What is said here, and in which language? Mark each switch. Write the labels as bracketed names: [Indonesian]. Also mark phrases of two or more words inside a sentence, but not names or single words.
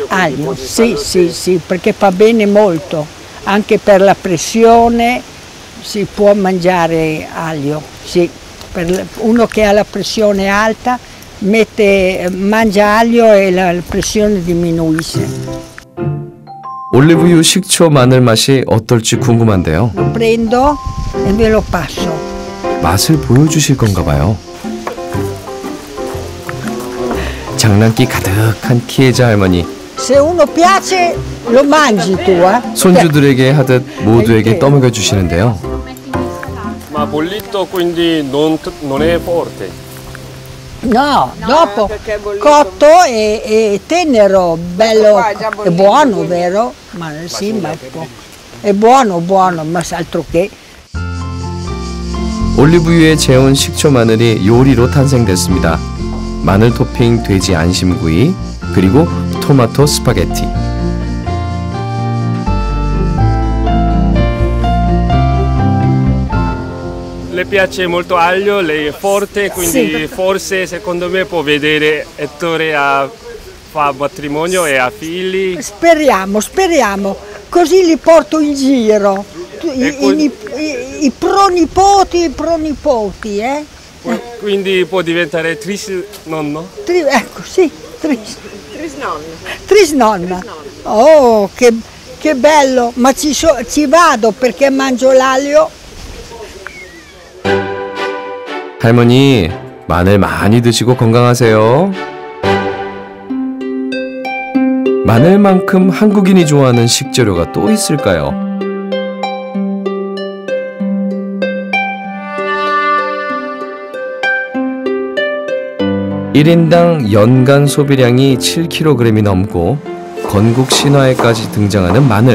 [Italian] Aglio, sì, perché fa bene molto, anche per la pressione si può mangiare aglio, sì. Per uno che ha la pressione alta mangia aglio e la pressione diminuisce. [Korean] 올리브유, 식초, 마늘 맛이 어떨지 궁금한데요. [Italian] Lo prendo e ve lo passo. [Korean] 맛을 보여주실 건가 봐요. 장난기 가득한 키에자 할머니. [Italian] Se uno piace lo mangi tu, eh? [Korean] 손주들에게 하듯 모두에게 떠먹여 주시는데요. [Italian] Ma bollito quindi non è forte? No, dopo cotto e tenero, bello, è buono, vero? Ma sì, ma è buono, ma altro che. [Korean] 올리브유에 재운 식초 마늘이 요리로 탄생됐습니다. 마늘 토핑 돼지 안심구이, 그리고 토마토 스파게티. [Italian] Le piace molto aglio, lei è forte, quindi sì. Forse secondo me può vedere Ettore fa matrimonio e ha figli. Speriamo, così li porto in giro, i pronipoti, eh? Quindi può diventare trisnonno? Ecco, sì, Trisnonna. Trisnonna. Oh, che bello, ma ci vado perché mangio l'aglio. [Korean] 할머니, 마늘 많이 드시고 건강하세요. 마늘만큼 한국인이 좋아하는 식재료가 또 있을까요? (1인당) 연간 소비량이 7kg이 넘고 건국 신화에까지 등장하는 마늘.